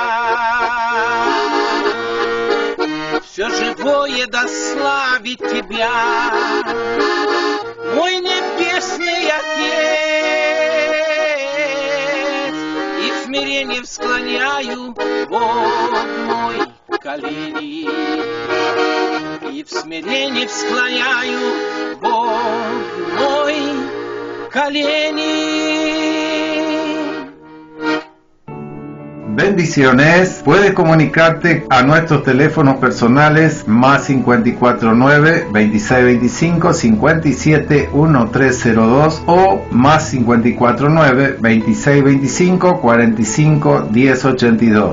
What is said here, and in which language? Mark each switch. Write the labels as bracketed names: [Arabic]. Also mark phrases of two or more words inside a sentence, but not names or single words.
[Russian] Все живое да славит тебя, мой небесный Отец, и в смирении склоняю, Бог мой, колени, и в смирении склоняю, Бог мой, колени. [Spanish] Bendiciones. Puedes comunicarte a nuestros teléfonos personales más 549 2625 57 1302 o más 549 2625 45 1082.